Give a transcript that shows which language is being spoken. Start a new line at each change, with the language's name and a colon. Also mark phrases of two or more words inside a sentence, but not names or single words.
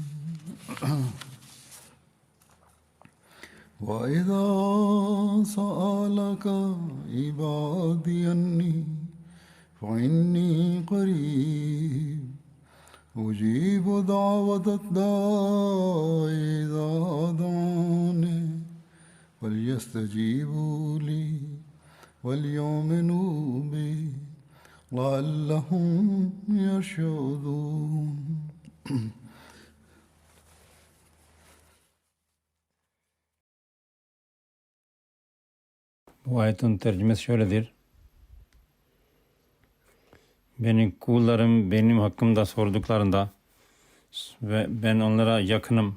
Arabic: وإذا سألك عبادي عني فإني قريب أجيب دعوة الداع إذا دعاني فليستجيبوا لي وليؤمنوا بي لعلهم يرشدون.
Turkish: Bu ayetin tercümesi şöyledir. Beni kullarım benim hakkımda sorduklarında ve ben onlara yakınım.